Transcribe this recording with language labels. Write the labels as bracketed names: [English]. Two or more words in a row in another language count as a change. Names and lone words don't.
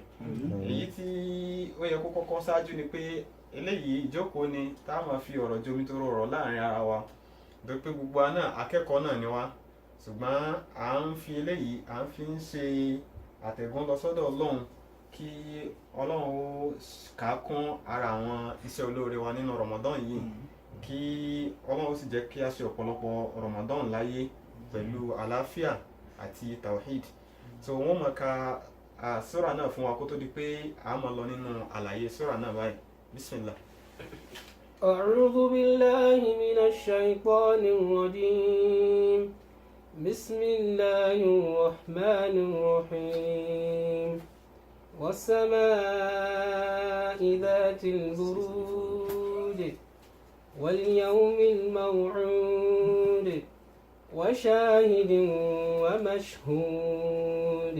[Yoruba] Èyí tí ó yẹ kó kọ́kọ́ ṣáájú ni pé eléyìí ìjókòó ni tá a máa fi ọ̀rọ̀ jomitoro ọ̀rọ̀ láàrin ara wa, nítorí pé gbogbo wa náà akẹ́kọ̀ọ́ náà ni wá, ṣùgbọ́n à ń fi eléyìí à ń fi ń ṣe àtẹ̀gùn lọ sọ́dọ̀ Ọlọ́run kí Ọlọ́run ó kà kún ara àwọn iṣẹ́ olóore wa nínú Ramadan yìí, kí Ọlọ́run ó sì jẹ́ kí a ṣe ọ̀pọ̀lọpọ̀ Ramadan láyé pẹ̀lú àlàáfíà àti tawhid. So wọ́n máa ka súrà náà fún wa kó tó di pé a máa lọ nínú àlàyé súrà náà báyìí. Bismillah. [Arabic] أعوذ بالله من الشيطان الرجيم. بسم الله الرحمن الرحيم. والسماء ذات البروج واليوم الموعود وشاهد ومشهود.